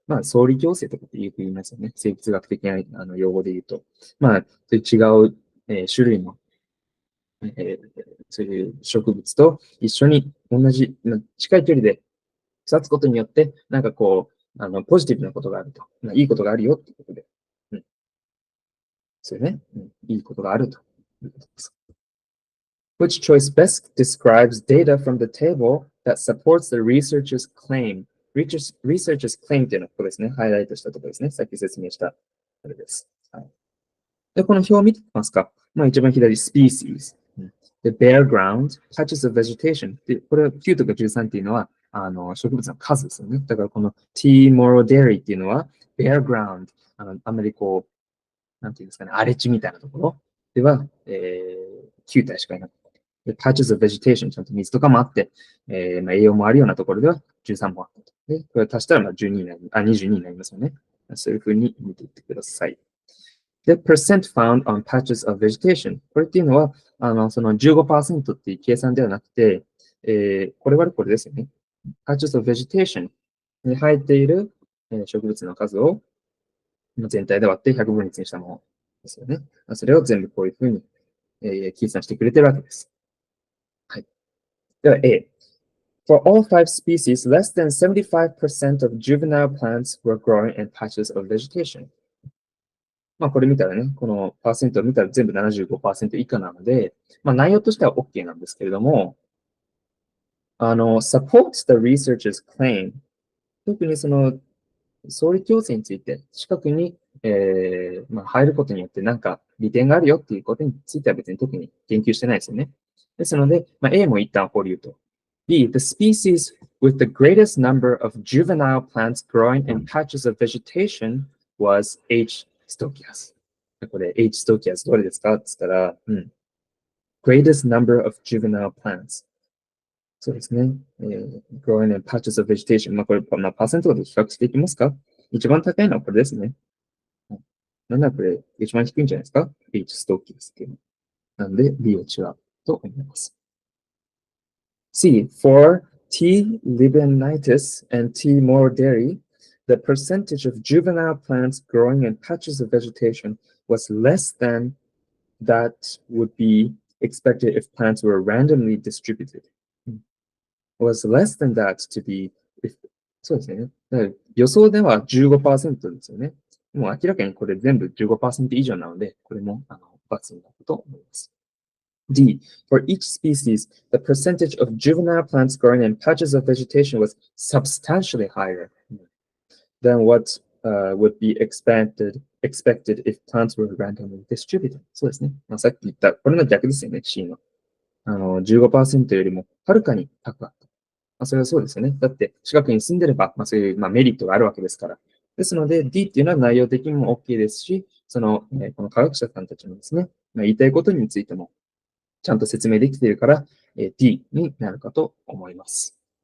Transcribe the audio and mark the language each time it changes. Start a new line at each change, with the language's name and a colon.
Japanese: 相理共生とかってよく言いますよね。生物学的な用語で言うと。そういう違う、種類の、そういう植物と一緒に同じ、近い距離で育つことによって、なんかこう、ポジティブなことがあると。いいことがあるよってことで。そうね、いいことがあるということです。
English: Which choice best describes data from the table that supports the researcher's claim? Researcher's claim
Japanese: っていうのはここですね。ハイライトしたところですね。さっき説明したこれです。で、この表を見てみますか。一番左、species。
English: で、bare ground, patches of vegetation。
Japanese: で、これは9とか13っていうのは、植物の数ですよね。だからこの T moral dairy っていうのは、bare ground。あんまりこう、なんていうんですかね、荒れ地みたいなところでは、9体しかいなかった。で、
English: patches of vegetation、
Japanese: ちゃんと水とかもあって、栄養もあるようなところでは13もあったと。で、これ足したら12になり、22になりますよね。そういうふうに見ていってください。
English: で、percent found on patches of vegetation。
Japanese: これっていうのは、その 15% っていう計算ではなくて、これはこれですよね。
English: patches of vegetation
Japanese: に生えている植物の数を全体で割って100分の1にしたものですよね。それを全部こういうふうに、計算してくれてるわけです。はい。では
English: A。For all 5 species, less than 75% of juvenile plants were growing in patches of vegetation.
Japanese: これ見たらね、このパーセントを見たら全部 75% 以下なので、内容としては OK なんですけれども、
English: supports the researcher's claim。
Japanese: 特にその相理共生について、近くに、入ることによって何か利点があるよっていうことについては別に特に言及してないですよね。ですので、A も一旦保留と。
English: B, the species with the greatest number of juvenile plants growing in patches of vegetation was H.
Japanese: stochias。 これ H.
English: stochias
Japanese: どれですかって言ったら、
English: greatest number of juvenile plants。
Japanese: そうですね。
English: growing in patches of vegetation。
Japanese: これ、パーセントで比較していきますか？一番高いのはこれですね。なんだこれ、一番低いんじゃないですか？H ストッキですけど。なんで、B は違うと思います。
English: C. For T. libanitis and T. moroderi, the percentage of juvenile plants growing in patches of vegetation was less than that would be expected if plants were randomly distributed.Was less tthan that to be,
Japanese: そうですね。だから予想では 15% ですよね。もう明らかにこれ全部 15% 以上なので、これも×になると思います。
English: D. For each species, the percentage of juvenile plants growing in patches of vegetation was substantially higher than what would be expected if plants were randomly distributed.
Japanese: そうですね。さっき言った、これの逆ですよね、C の。15% よりもはるかに高かった。それはそうですよね。だって、近くに住んでれば、そういう、メリットがあるわけですから。ですので、D っていうのは内容的にも OK ですし、この科学者さんたちのですね、言いたいことについても、ちゃんと説明できているから、D になるかと思います。